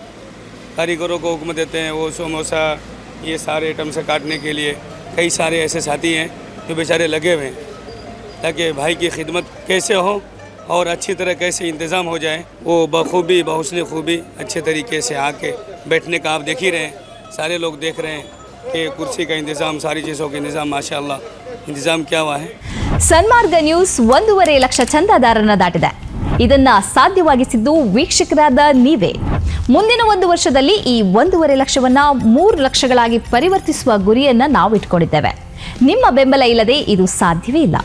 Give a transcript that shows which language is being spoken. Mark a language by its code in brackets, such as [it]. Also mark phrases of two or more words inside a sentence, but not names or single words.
[hi] कारीगरों को हुक्म देते हैं, वो समोसा ये सारे आइटम से काटने के लिए कई सारे ऐसे साथी हैं जो बेचारे लगे हुए हैं ताकि भाई की खिदमत कैसे हो और अच्छी तरह कैसे इंतज़ाम हो जाए. वो बखूबी बहुस्न खूबी अच्छे तरीके से आके बैठने का आप देख ही रहे हैं, सारे लोग देख रहे हैं कि कुर्सी का इंतज़ाम, सारी चीज़ों का इंतज़ाम माशाअल्लाह इंतज़ाम क्या हुआ है. [kn] ಸನ್ಮಾರ್ಗ ನ್ಯೂಸ್ 1.5 ಲಕ್ಷ ಚಂದಾದಾರರನ್ನ ದಾಟಿದೆ. ಇದನ್ನ ಸಾಧ್ಯವಾಗಿಸಿದ್ದು ವೀಕ್ಷಕರಾದ ನೀವೇ. ಮುಂದಿನ 1 ವರ್ಷದಲ್ಲಿ ಈ 1.5 ಲಕ್ಷವನ್ನ 3 ಲಕ್ಷಗಳಾಗಿ ಪರಿವರ್ತಿಸುವ ಗುರಿಯನ್ನ ನಾವು ಇಟ್ಕೊಂಡಿದ್ದೇವೆ. ನಿಮ್ಮ ಬೆಂಬಲ ಇಲ್ಲದೆ ಇದು ಸಾಧ್ಯವೇ ಇಲ್ಲ.